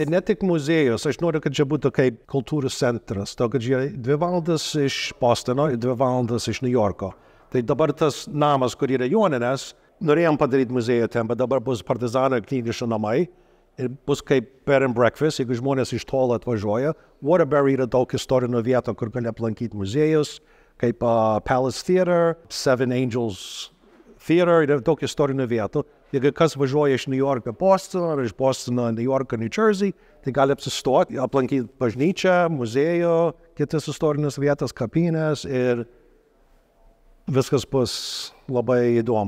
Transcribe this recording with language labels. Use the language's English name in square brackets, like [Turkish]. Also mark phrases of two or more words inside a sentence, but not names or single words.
[Lithuanian] Ir ne tik muziejus, aš noriu, kad čia būtų kaip kultūros centras, to, kad čia 2 valandas iš Bostono ir 2 valandas iš New Yorko. Tai dabar tas namas, kur yra joninės, norėjom padaryti muziejų ten, bet dabar bus partizanų ir knygnešių namai ir bus kaip [English] bed and breakfast, [Lithuanian] jeigu žmonės iš tolo atvažiuoja. Waterbury yra daug istorinių vietų, kur gali aplankyti muziejus, kaip Palace Theater, Seven Angels Theater, yra daug istorinių vietų. Jeigu kas važiuoja iš New Yorko Bostono ar iš Bostono New Yorko New Jersey, tai gali apsistoti, aplankyti bažnyčią, muziejų, kitas istorinės vietas, kapinės ir viskas bus labai įdomu.